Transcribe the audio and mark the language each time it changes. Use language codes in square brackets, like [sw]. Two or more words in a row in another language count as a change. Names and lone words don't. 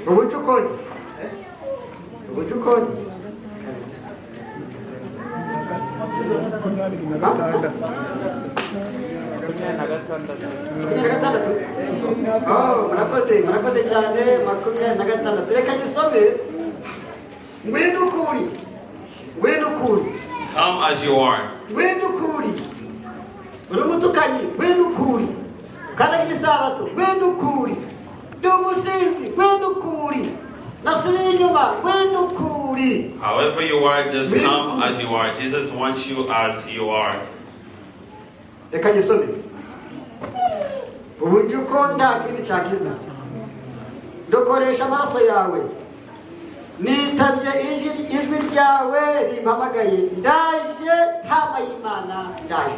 [rw] ubucukoni murakoze cyane 26 reka gisome ngwino ukuri [en] Come as you are. [rw] ngwino ukuri uri umutukanyi ngwino ukuri ukanagira isabato ngwino ukuri ndi umusinzi ngwino ukuri nasubiye inyuma ngwino ukuri. [en] However you are, just come as you are. Jesus wants you as you are. [rw] Reka gisome uburyo uko nta kindi cyakiza ndokoresha amaraso yawe nitabye ijwi ryawe rimpamagaye ndaje ntama y'Imana ndaje